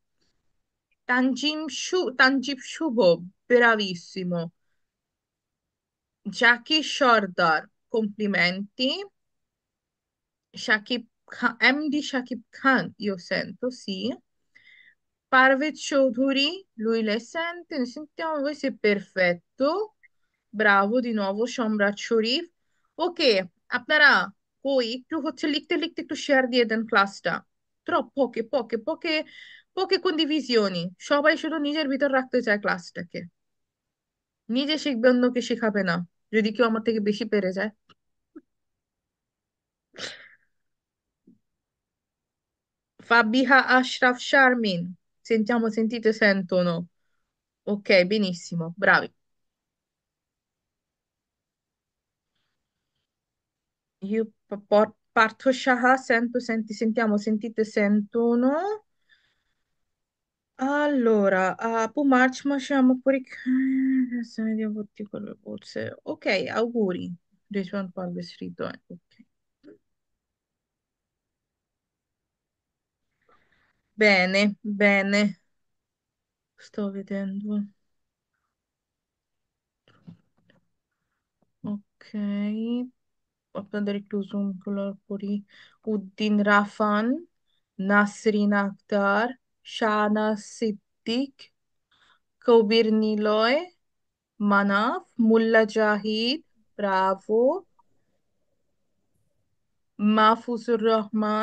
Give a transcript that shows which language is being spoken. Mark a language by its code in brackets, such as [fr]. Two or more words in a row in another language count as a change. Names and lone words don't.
[bn] তানজিব শুভ, ব্রাভিসিমো। জাকি সর্দার, কমপ্লিমেন্টি। শাকিব খান, এমডি শাকিব খান, [it] io sento, sì. [bn] পারভেজ চৌধুরী, [it] lui le sente, ne sentiamo voi, se perfetto, bravo di nuovo সম্রাট শরীফ। [bn] ওকে, আপনারা কই একটু হচ্ছে লিখতে লিখতে একটু শেয়ার দিয়ে দেন ক্লাসটা। [it] poche, poche, poche, poche condivisioni। [bn] সবাই শুধু নিজের ভিতর রাখতে চায় ক্লাসটাকে, নিজে শিখবে, অন্যকে শেখাবে না, যদি কেউ আমার থেকে বেশি পেরে যায়। [it] Fabiha Ashraf Sharmin, sentiamo, sentite, sentono. Ok, benissimo, bravi। Io Partho Shah, sento, senti, sentiamo, sentite, sentono। Allora, [bn] March মাসে আমার পরীক্ষা, দিয়ে ভর্তি করবে বলছে। ওকে, auguri, রেজওয়ান পারভেজ হৃদয়। ওকে, [it] bene, bene, sto vedendo। [bn] Ok, আপনাদের একটু জুম করি। উদ্দিন রাফান, নাসরিন আক্তার, শাহনাজ সিদ্দিক, কবির নিলয়, মানাফ, মুল্লা জাহিদ, ব্রাভো, মাহফুজুর রহমান।